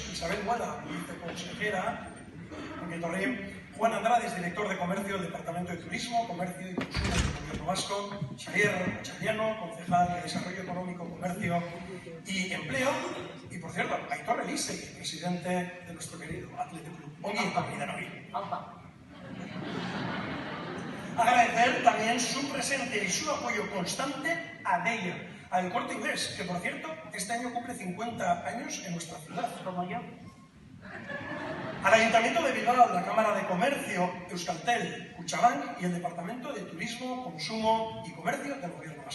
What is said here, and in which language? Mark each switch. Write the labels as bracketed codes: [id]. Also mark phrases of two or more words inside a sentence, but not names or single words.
[es] Isabel Guala, viceconsejera, Juan Andrade, director de Comercio del Departamento de Turismo, Comercio y Consumo del Gobierno Vasco, Xavier Chariano, concejal de Desarrollo Económico, Comercio y Empleo, y por cierto, Aitor Elise, presidente de nuestro querido Athletic Club. [eu] Ongi etorri denoi. [es] Agradecer también su presencia y su apoyo constante a Deia, al Corte Inglés, que por cierto, este año cumple 50 años en nuestra ciudad. Como yo. Al Ayuntamiento de Bilbao, la Cámara de Comercio, Euskaltel, Kutxabank y el Departamento de Turismo, Consumo y Comercio del Gobierno Vasco.